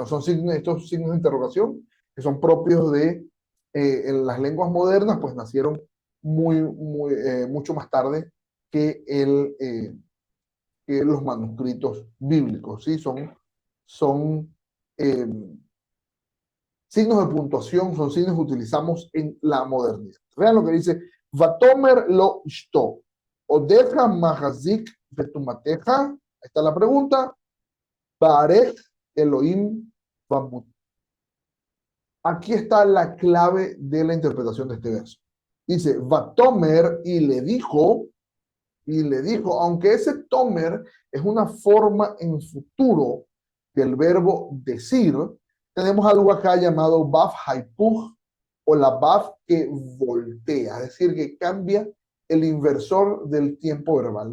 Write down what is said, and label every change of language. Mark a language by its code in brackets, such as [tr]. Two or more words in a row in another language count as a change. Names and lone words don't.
[es] Son signos, estos signos de interrogación que son propios de en las lenguas modernas, pues nacieron mucho más tarde que, que los manuscritos bíblicos, ¿sí? Son eh, signos de puntuación, son signos que utilizamos en la modernidad. Vean lo que dice, [he] ותאמר לו אשתו עודך מחזיק בתומתך, [es] ahí está la pregunta, [he] ברך אלוהים ומות. [es] Aquí está la clave de la interpretación de este verso. Dice, Vatomer y le dijo, aunque ese tomer es una forma en futuro del verbo decir, tenemos algo acá llamado [he] וו ההיפוך [es] o la baf que voltea, es decir, que cambia el inversor del tiempo verbal.